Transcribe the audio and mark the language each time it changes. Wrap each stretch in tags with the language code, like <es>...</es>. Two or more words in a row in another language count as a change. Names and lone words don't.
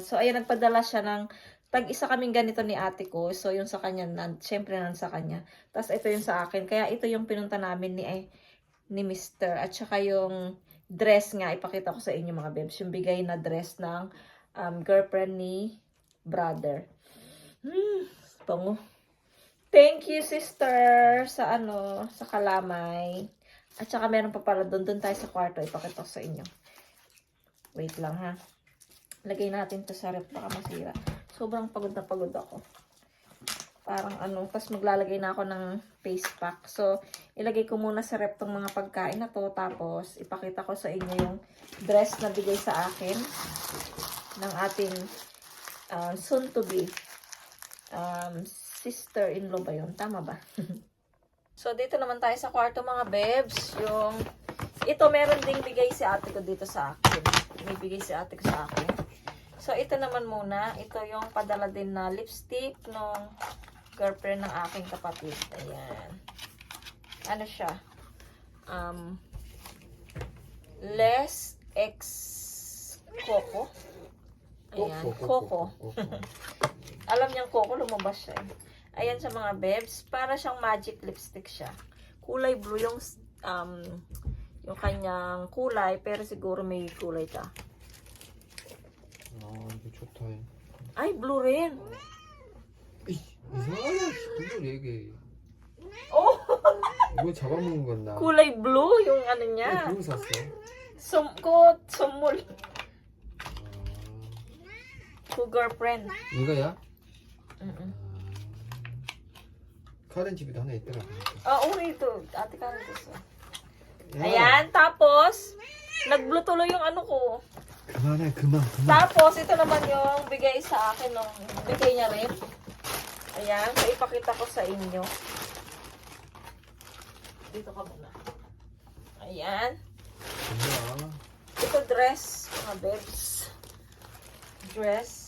<tl>So, ayan, nagpadala siya ng, tag-isa kaming ganito ni ate ko. So, yung sa kanya, syempre sa kanya. Tapos, ito yung sa akin. Kaya, ito yung pinunta namin ni Mr. At saka yung dress nga, ipakita ko sa inyo mga babes, yung bigay na dress ng girlfriend ni brother. Pango.</tl> <en>Thank you, sister,</en> <tl>sa sa kalamay. At saka meron pa pala doon tayo sa kwarto. Ipakita ko sa inyo. Wait lang, ha. Lagay natin to sa rep, baka masira. Sobrang pagod na pagod ako. Parang tapos maglalagay na ako ng</tl> <en>face pack.</en> <tl>So, ilagay ko muna sa rep tong mga pagkain na to. Tapos, ipakita ko sa inyo yung dress na bigay sa akin ng ating</tl> <en>soon-to-be sister-in-law</en> <tl>ba yun? Tama ba? So, dito naman tayo sa kwarto, mga babes. Ito, meron ding bigay si ate ko dito sa akin. May bigay si ate ko sa akin. So, ito naman muna. Ito yung padala din na lipstick nung girlfriend ng aking kapatid. Ayan. Ano siya? Less X Coco. Ayan. Coco. Alam niyang Coco, lumabas siya. Ayan sa mga babes. Para siyang</tl> <en>magic lipstick</en> <tl>siya. Kulay blue yung kanyang kulay. Pero siguro may kulay ka.</tl> <ko>이거 좋다.</ko> <tl>Ay, blue rin.</tl> <ko>이상하냐 싶은 걸 얘기해. Oh! 이거 잡아먹은 건 나.</ko> <tl>Kulay blue yung niya.</tl> <ko>그거 샀어.</ko> <tl>Sumul. To girlfriend.</tl> <ko>이거야? 카렌 집에도 하나 있더라.</ko> <tl>Ito. Ate ka rin gusto. Ayan, tapos, nag-blue tuloy yung ko.</tl> <ko>그만해, 그만.</ko> <tl>Tapos, ito naman yung bigay sa akin nung bigay niya rin. Ayan, so ipakita ko sa inyo. Dito ka muna. Ayan.</tl> <ko>뭐야?</ko> <tl>Ito dress, mga babes. Dress.</tl>